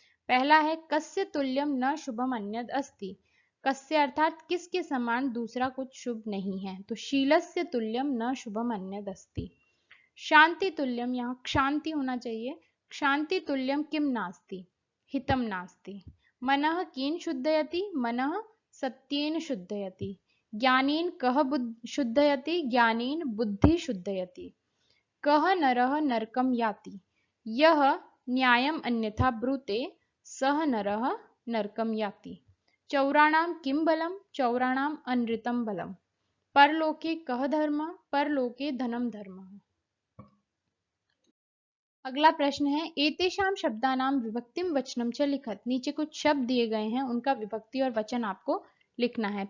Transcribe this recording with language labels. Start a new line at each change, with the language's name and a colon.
Hindi: पहला है
Sanskrit: कस्य तुल्यम न शुभम अन्यद अस्ति, कस्य अर्थात
Hindi: किसके समान दूसरा कुछ शुभ नहीं है,
Sanskrit: तो शीलस्य तुल्यम न शुभम अन्यद अस्ति। शांति तुल्यम,
Hindi: यहाँ क्षांति होना चाहिए,
Sanskrit: क्षांति तुल्यम किम नास्ति, हितम नास्ति। मनः कीन शुद्धयति, मनः सत्येन शुद्धयति। ज्ञानेन कः शुद्धयति, ज्ञानेन बुद्धि शुद्धयति। कः नरः नरकम याति, यः न्यायम अन्यथा ब्रूते, सः नरः नरकम याति। चौराणाम किम बलम, चौराणाम अनृतम बलम। परलोके कः धर्म, परलोके धनम धर्मः।
Hindi: अगला प्रश्न है
Sanskrit: एतेषाम शब्दानाम विभक्तिम वचनम च लिखत,
Hindi: नीचे कुछ शब्द दिए गए हैं, उनका विभक्ति और वचन आपको लिखना है।